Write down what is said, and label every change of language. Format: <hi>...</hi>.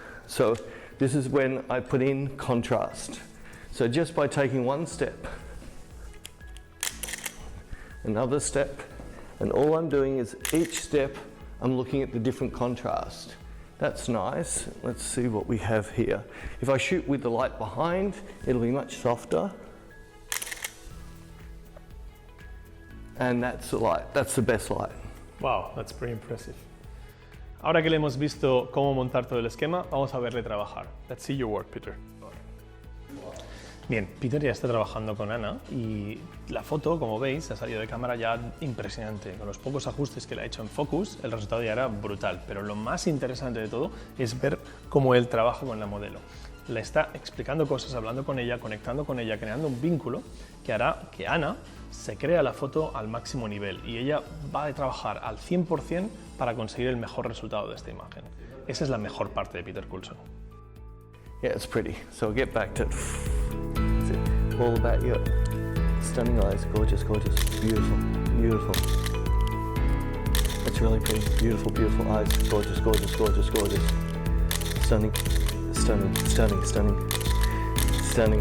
<en>So this is when I put in contrast. So just by taking one step, another step, and all I'm doing is each step I'm looking at the different contrast. That's nice. Let's see what we have here. If I shoot with the light behind, it'll be much softer. And that's the light, that's the best light. Wow, that's pretty impressive.</en> <es>Ahora que le hemos visto cómo montar todo el esquema, vamos a verle trabajar.</es> <en>Let's see your work, Peter.</en> <es>Bien, Peter ya está trabajando con Ana y la foto, como veis, ha salido de cámara ya impresionante. Con los pocos ajustes que le ha hecho en focus, el resultado ya era brutal. Pero lo más interesante de todo es ver cómo él trabaja con la modelo. Le está explicando cosas, hablando con ella, conectando con ella, creando un vínculo que hará que Ana se crea la foto al máximo nivel y ella va a trabajar al 100% para conseguir el mejor resultado de esta imagen. Esa es la mejor parte de Peter Coulson.</es> <en>Yeah, it's pretty. So get back to it's all about your stunning eyes, gorgeous, gorgeous, beautiful, beautiful. That's really pretty. Beautiful, beautiful eyes, gorgeous, gorgeous, gorgeous, gorgeous. Stunning, stunning, stunning, stunning, stunning.</en>